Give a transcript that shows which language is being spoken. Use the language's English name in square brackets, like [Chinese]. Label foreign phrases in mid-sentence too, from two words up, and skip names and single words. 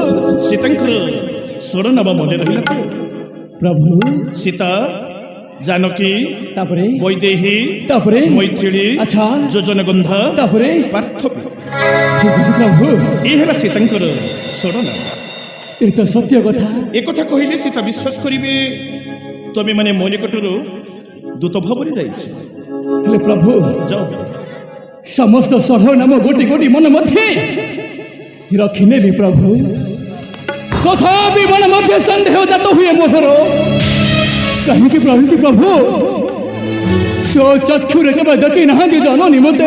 [Odia] ସୀତାଙ୍କର ଷୋଡ଼ ନାମ ମନେ ରହିଲା ତ? ପ୍ରଭୁ ସୀତା, ଜାନକୀ, ତାପରେ ବୈଦେହୀ, ତାପରେ ମୈଥିଳୀ, ଆଚ୍ଛା ଯୋଜନଗନ୍ଧା, ତାପରେ ପାର୍ଥବୀ। ଠିକ ଅଛି ପ୍ରଭୁ, ଏ ହେଲା ସୀତାଙ୍କର ଷୋଡ଼ ନାମ। ଏ ତ ସତ୍ୟ କଥା। ଏକଥା କହିଲେ ସୀତା ବିଶ୍ୱାସ କରିବେ ତୁମେ ମାନେ ମୋ ନିକଟରୁ ଦୂତ ଭାବରେ ଯାଇଛି। ହେଲେ ପ୍ରଭୁ ଯାଅ, ସମସ୍ତ ଷଢ଼ ନାମ ଗୋଟି ଗୋଟି ମନ ମଧ୍ୟରେ ରଖିନେଲି ପ୍ରଭୁ। ତଥାପି ମନ ମଧ୍ୟ ସନ୍ଦେହ ଜାତ ହୁଏ ମୋହର। କାହିଁକି ପ୍ରଭୁ ସ୍ୱଚକ୍ଷୁରେ କେବେ ଦେଖି ନାହାନ୍ତି ଜନନୀ ମୋତେ।